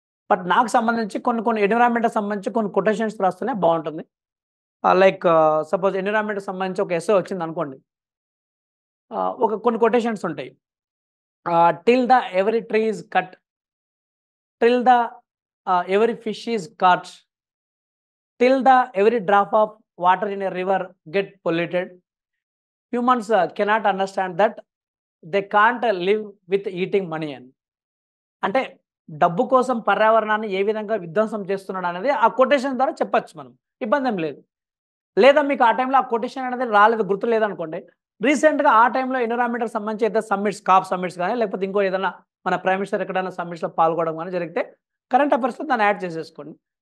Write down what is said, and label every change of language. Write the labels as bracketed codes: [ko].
[te] But నాకు సంబంధించి కొన్ని ఎన్విరాన్మెంట్కి సంబంధించి కొన్ని కొటేషన్స్ రాస్తేనే బాగుంటుంది. లైక్ సపోజ్ ఎన్విరాన్మెంట్కి సంబంధించి ఒక ఎస్ఏ వచ్చింది అనుకోండి, కొన్ని కొటేషన్స్ ఉంటాయి. [en] till the every tree is cut, till the every fish is caught, till the every drop of water in a river get polluted, humans cannot understand that they can't live with eating money [te] అని. అంటే డబ్బు కోసం పర్యావరణాన్ని ఏ విధంగా విధ్వంసం చేస్తున్నాడు అనేది ఆ కొటేషన్ ద్వారా చెప్పొచ్చు మనం, ఇబ్బంది ఏం లేదు. లేదా మీకు ఆ టైంలో ఆ కొటేషన్ అనేది రాలేదు, గుర్తు లేదనుకోండి, రీసెంట్గా ఆ టైంలో ఎన్విరాన్మెంట్కి సంబంధించి ఏదైనా సమ్మిట్స్, కాప్ సమ్మిట్స్ కానీ లేకపోతే ఇంకో ఏదైనా మన ప్రైమ్ మినిస్టర్ ఎక్కడైనా సమ్మిట్స్లో పాల్గొనడం కానీ జరిగితే కరెంట్ అఫైర్స్లో దాన్ని యాడ్ చేసేసుకోండి.